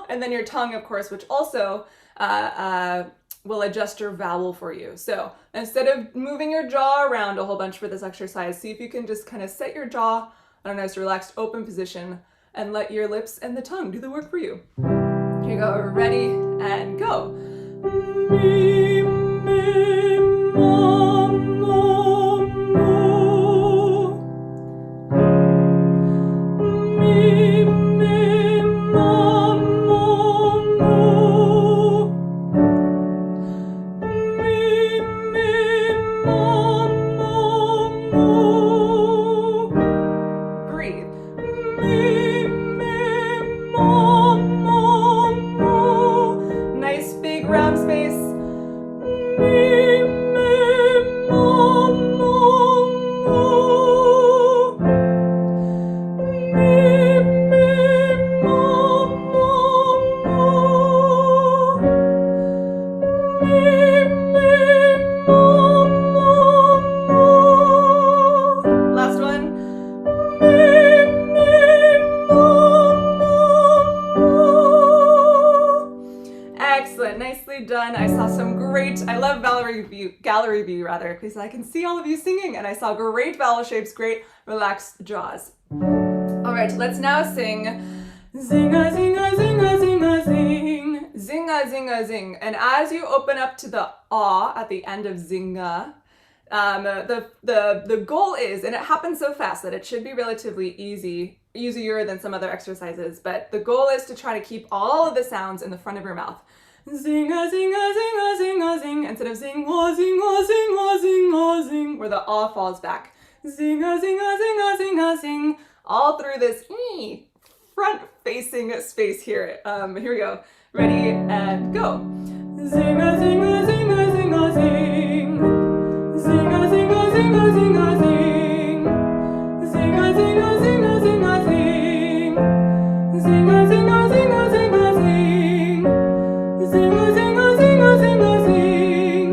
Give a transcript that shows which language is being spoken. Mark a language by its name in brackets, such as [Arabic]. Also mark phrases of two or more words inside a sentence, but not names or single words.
[English] And then your tongue, of course, which also will adjust your vowel for you. So instead of moving your jaw around a whole bunch for this exercise, see if you can just kind of set your jaw on a nice relaxed open position and let your lips and the tongue do the work for you. Here you go, ready and go. Me, me, mo, mo, mo. Me, me, mo, mo, mo. Me, me, mo, mo, mo. Breathe. Me, me, mo, mo, mo. Nice big round space. Me, me, mo, mo, mo. Me, me, mo, mo, mo. Me, me, mo, mo, mo. Last one. Me, me, mo, mo, mo. Excellent, nicely done. I saw some great, I love gallery view rather, because I can see all of you singing, and I saw great vowel shapes, great relaxed jaws. All right, let's now sing zinga, zinga, zinga, zinga, zing, zinga, zinga, zing. And as you open up to the ah at the end of zinga, the goal is, and it happens so fast that it should be relatively easier than some other exercises, but the goal is to try to keep all of the sounds in the front of your mouth. Zinga, zinga, zinga, zinga, zing, instead of zinga, zinga, zinga, zinga, zing, where the ah falls back. Zinga, zinga, zinga, zinga, zing, all through this front-facing space here. Here we go. Ready and go. Zinga, zinga, zinga, zinga, zing. Zinga, zinga, zinga, zinga, zing. Zinga, zinga, zinga, zinga, zing. Zinga, zinga, zinga, zinga, zing. Zinga, zinga, zinga, zinga, zing.